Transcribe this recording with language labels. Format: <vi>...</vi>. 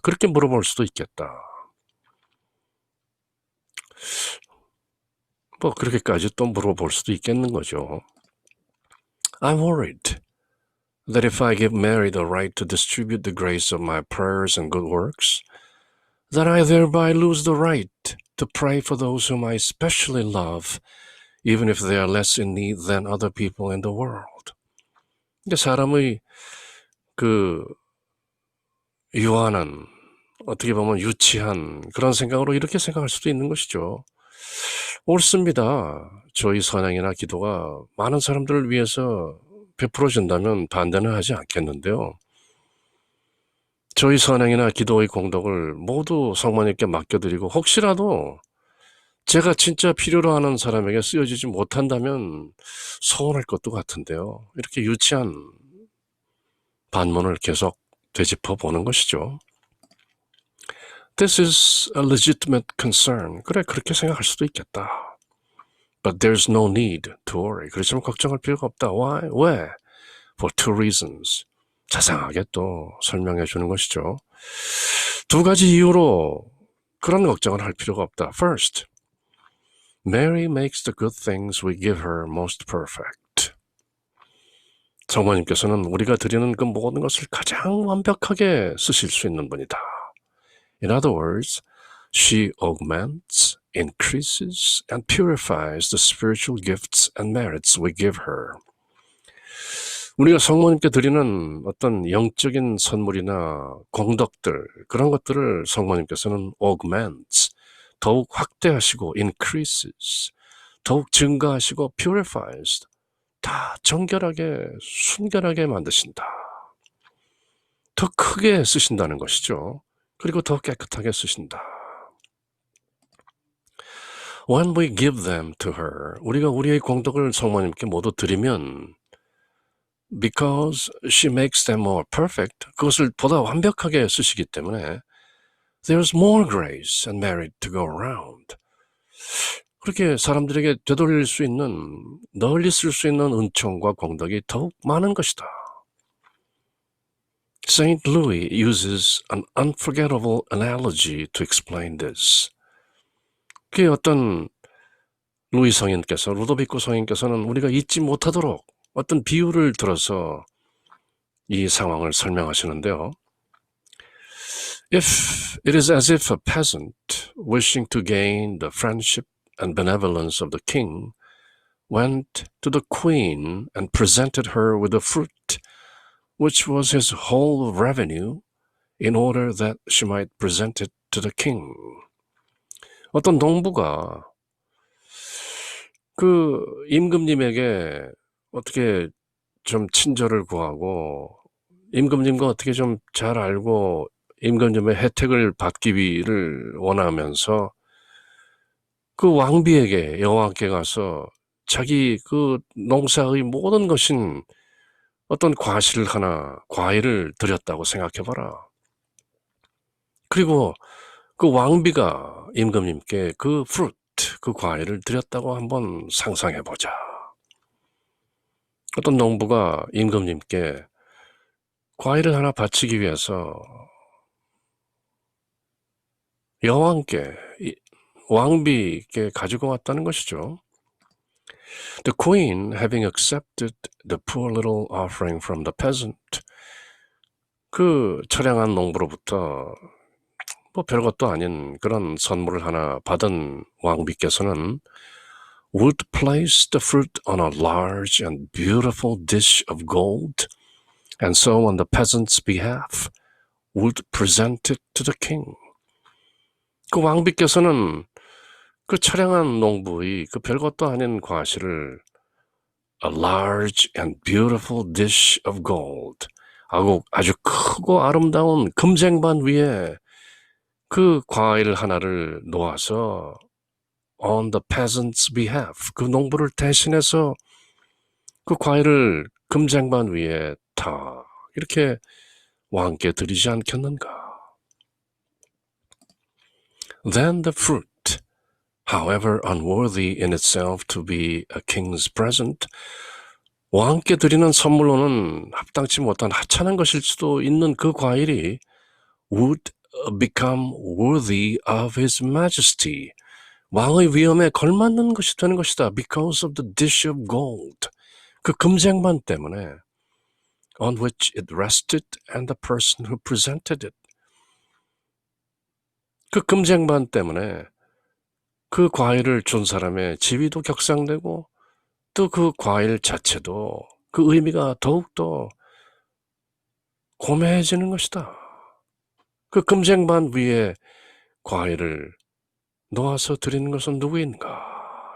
<ko>그렇게 물어볼 수도 있겠다. 뭐 그렇게까지 또 물어볼 수도 있겠는 거죠.</ko> <en>I'm worried that if I give Mary the right to distribute the grace of my prayers and good works, that I thereby lose the right to pray for those whom I especially love, even if they are less in need than other people in the world.</en> <ko>근데 사람의 그 유한한, 어떻게 보면 유치한 그런 생각으로 이렇게 생각할 수도 있는 것이죠. 옳습니다. 저희 선행이나 기도가 많은 사람들을 위해서 베풀어진다면 반대는 하지 않겠는데요. 저희 선행이나 기도의 공덕을 모두 성모님께 맡겨드리고 혹시라도 제가 진짜 필요로 하는 사람에게 쓰여지지 못한다면 서운할 것도 같은데요. 이렇게 유치한 반문을 계속 되짚어 보는 것이죠.</ko> <en>This is a legitimate concern.</en> <ko>그래, 그렇게 생각할 수도 있겠다.</ko> <en>But there's no need to worry.</en> <ko>그렇지만 걱정할 필요가 없다.</ko> <en>Why?</en> <ko>왜?</ko> <en>For two reasons.</en> <ko>자상하게 또 설명해 주는 것이죠. 두 가지 이유로 그런 걱정을 할 필요가 없다.</ko> <en>First, Mary makes the good things we give her most perfect.</en> <ko>성모님께서는 우리가 드리는 그 모든 것을 가장 완벽하게 쓰실 수 있는 분이다.</ko> <en>In other words, she augments, increases, and purifies the spiritual gifts and merits we give her.</en> <ko>우리가 성모님께 드리는 어떤 영적인 선물이나 공덕들, 그런 것들을 성모님께서는</ko> <en>augments,</en> <ko>더욱 확대하시고</ko> <en>increases,</en> <ko>더욱 증가하시고</ko> <en>purifies,</en> <ko>다 정결하게, 순결하게 만드신다. 더 크게 쓰신다는 것이죠. 그리고 더 깨끗하게 쓰신다.</ko> <en>When we give them to her,</en> <ko>우리가 우리의 공덕을 성모님께 모두 드리면</ko> <en>because she makes them more perfect,</en> <ko>그것을 보다 완벽하게 쓰시기 때문에</ko> <en>there's more grace and merit to go around.</en> <ko>그렇게 사람들에게 되돌릴 수 있는, 널리 쓸 수 있는 은총과 공덕이 더욱 많은 것이다.</ko> <en>Saint Louis uses an unforgettable analogy to explain this.</en> <ko>그게 어떤 루이 성인께서, 루도비코 성인께서는 우리가 잊지 못하도록 어떤 비유를 들어서 이 상황을 설명하시는데요.</ko> <en>If it is as if a peasant wishing to gain the friendship and benevolence of the king went to the queen and presented her with the fruit, which was his whole revenue, in order that she might present it to the king.</en> <ko>어떤 농부가 그 임금님에게 어떻게 좀 친절을 구하고 임금님과 어떻게 좀 잘 알고 임금님의 혜택을 받기를 원하면서 그 왕비에게 여호와께 가서 자기 그 농사의 모든 것인 어떤 과실 하나, 과일을 드렸다고 생각해 봐라. 그리고 그 왕비가 임금님께 그 fruit, 그 과일을 드렸다고 한번 상상해 보자. 어떤 농부가 임금님께 과일을 하나 바치기 위해서 여왕께, 왕비께 가지고 왔다는 것이죠.</ko> <en>The queen, having accepted the poor little offering from the peasant,</en> <ko>그 처량한 농부로부터 뭐 별것도 아닌 그런 선물을 하나 받은 왕비께서는</ko> <en>would place the fruit on a large and beautiful dish of gold, and so on the peasant's behalf would present it to the king.</en> <ko>그 왕비께서는 그 처량한 농부의 그 별것도 아닌 과실을</ko> <en>a large and beautiful dish of gold,</en> <ko>아주 크고 아름다운 금쟁반 위에 그 과일 하나를 놓아서</ko> <en>on the peasant's behalf,</en> <ko>그 농부를 대신해서 그 과일을 금쟁반 위에 다 이렇게 왕께 드리지 않겠는가.</ko> <en>Then the fruit, however unworthy in itself to be a king's present,</en> <ko>왕께 드리는 선물로는 합당치 못한 하찮은 것일 수도 있는 그 과일이</ko> <en>would become worthy of his majesty,</en> <ko>왕의 위엄에 걸맞는 것이 되는 것이다.</ko> <en>Because of the dish of gold,</en> <ko>그 금쟁반 때문에</ko> <en>on which it rested and the person who presented it.</en> <ko>그 금쟁반 때문에 그 과일을 준 사람의 지위도 격상되고 또 그 과일 자체도 그 의미가 더욱더 고매해지는 것이다. 그 금쟁반 위에 과일을 놓아서 드리는 것은 누구인가?</ko>